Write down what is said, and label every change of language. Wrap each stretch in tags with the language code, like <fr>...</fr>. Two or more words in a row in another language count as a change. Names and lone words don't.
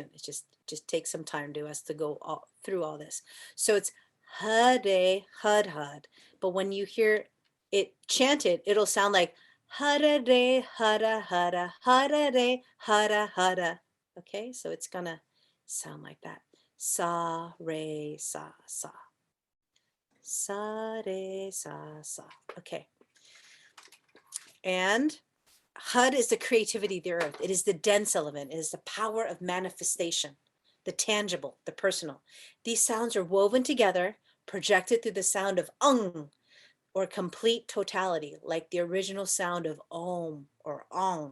<en>It just takes some time to us to go through all this. So it's hade, hud, hud. But when you hear it chanted, it'll sound like hada, hada, hada, hada, hada, hada. Okay, so it's gonna sound like that. Sa, re, sa, sa. Sa, re, sa, sa. Okay. And Hud is the creativity thereof. It is the dense element. It is the power of manifestation, the tangible, the personal. These sounds are woven together, projected through the sound of or complete totality, like the original sound of om or ong.</en>